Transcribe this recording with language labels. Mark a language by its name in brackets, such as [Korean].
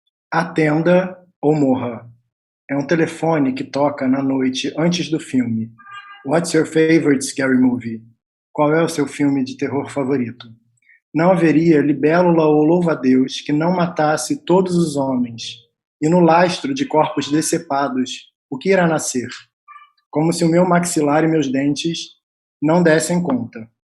[Portuguese] Atenda ou morra. É um telefone que toca na noite antes do filme. [English] What's your favorite scary movie? [Portuguese] Qual é o seu filme de terror favorito? Não haveria libélula ou louva-a-Deus que não matasse todos os homens. E no lastro de corpos decepados, o que irá nascer? Como se o meu maxilar e meus dentes não dessem conta.